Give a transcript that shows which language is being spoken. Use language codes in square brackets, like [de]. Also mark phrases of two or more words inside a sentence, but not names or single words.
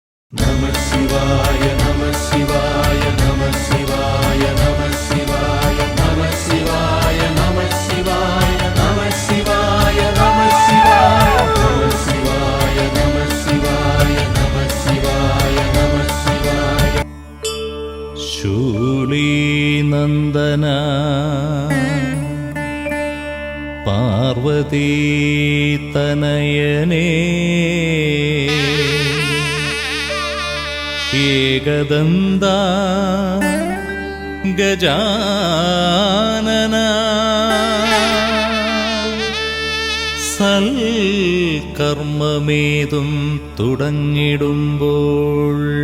[sa] नमः शिवाय, नमः शिवाय, नमः शिवाय, नमः शिवाय, नमः शिवाय, नमः शिवाय, नमः शिवाय, नमः शिवाय, नमः शिवाय, नमः शिवाय, नमः शिवाय, नमः शिवाय. [ml] ശൂലീ നന്ദന പാർവതീ തനയനേ ഏകദന്ത ഗജാനന സൽകർമ്മമേതും തുടങ്ങിടുമ്പോൾ